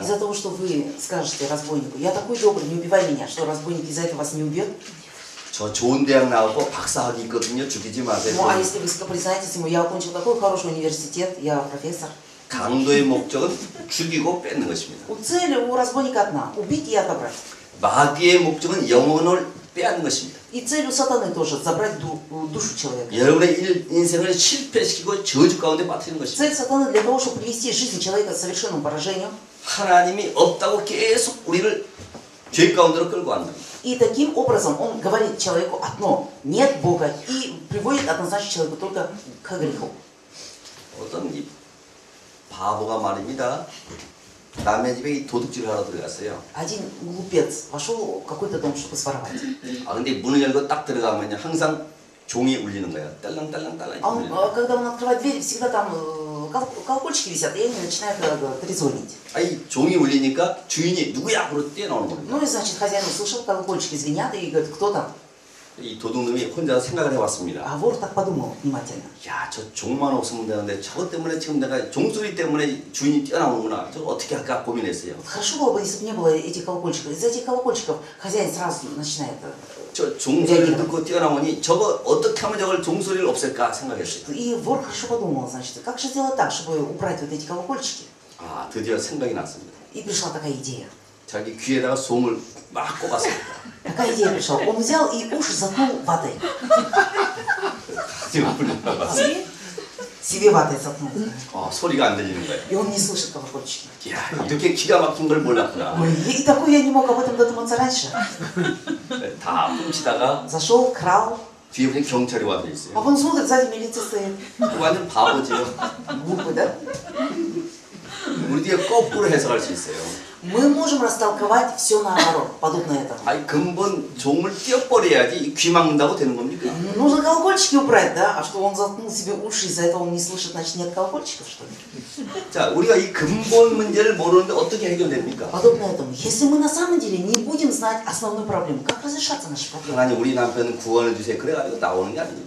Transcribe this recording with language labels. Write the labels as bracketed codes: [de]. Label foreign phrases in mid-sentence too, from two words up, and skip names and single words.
[ru] Из-за того, что вы скажете разбойнику, я такой добрый, не убивай меня, что разбойник из-за этого вас не убьет? [ko] 저 좋은 대학 나오고 박사학위 있거든요. 죽이지 ма세요. [ru] Ну, а если вы признаетесь ему, я окончил такой хороший университет, я профессор. [ko] 강도의 목적은 죽이고 뺏는 것입니다. [ru] Цель у разбойника одна – убить и отобрать. [ko] 마귀의 목적은 영혼을 빼앗는 것입니다. [ru] И цель у сатаны тоже – забрать душу человека. [ko] 여러분의 인생을 실패시키고 저주 가운데 빠뜨리는 것입니다. [ru] Цель сатаны для того, чтобы привести жизнь человека к совершенному поражению. [ko] 하나님이 없다고 계속 우리를 죄 가운데로 끌고 간다. [ru] И таким образом он говорит человеку одно – нет Бога, и приводит однозначно человека только к греху. [ko] 어떤 이 바보가 말입니다. 남의 집에 이 도둑질을 하러 들어갔어요. [ru] Один глупец вошел в какой-то дом, чтобы своровать. [ko] 아 근데 문을 열고 딱 들어가면 항상 종이 울리는 거예요. 딸랑딸랑딸랑. [ru] А он, когда он открывает дверь, всегда там колокольчики висят, и они начинают трезвонить. [ko] 아니 종이 울리니까 주인이 누구야? 그러고 뛰어나오는 겁니다. [ru] Ну и значит, хозяин услышал, колокольчики звенят, и говорит, кто там? [ko] 이 도둑놈이 혼자 생각을 해봤습니다. [ru] А вор так подумал внимательно. [ko] 야, 저 종만 없으면 되는데 저것 때문에 지금 내가 종소리 때문에 주인이 뛰어나오는구나. 저거 어떻게 할까 고민했어요. [ru] Хорошо было бы, если бы не было этих колокольчиков. Из этих колокольчиков хозяин сразу начинает. [ko] 저 종소리를 듣고 뛰어나오니 저거 어떻게 하면 저걸 종소리를 없앨까 생각했어요. [ru] И вор хорошо подумал, значит, как же сделать так, чтобы убрать вот эти колокольчики? [ko] 아, 드디어 생각이 났습니다. [ru] И пришла такая идея. [ko] 자기 귀에다가 솜을 막 꼽았습니다. [ru] Такая идея пришла. Он взял и уши заткнул ватой. [ko] 지금 불러봐. [ru] Себе ватой заткнул. [ko] 소리가 안 들리는 거예요. [ru] И он не слышит колокольчики. [ko] 야, 이렇게 기가 막힌 걸 몰랐구나. [ru] Ой, и такой я не мог об этом додуматься раньше. [ko] 다 훔치다가 [ru] Зашел, крал, [ko] 뒤에 보니 경찰이 와서 있어요. [ru] а он смотрит, сзади милиция стоит. [ko] 완전 바보지요. [ru] Глупый, да? [ko] 우리 뒤에 거꾸로 해석할 수 있어요. [ru] Мы можем растолковать все наоборот, подобно этому. [ko] 아니 근본 종을 띄어버려야지 이 귀 막는다고 되는 겁니까? [ru] Нужно колокольчики убрать, да? А что он заткнул себе уши, из-за этого он не слышит, значит нет колокольчиков, что ли? [ko] 자, 우리가 이 근본 문제를 모르는데 어떻게 해결됩니까? [ru] Подобно этому. Если мы на самом деле не будем знать основную проблему, как разрешаться наши проблемы? [ko] 하나님 우리 남편 구원해 주세요. 그래가지고 나오는 게 아닙니다.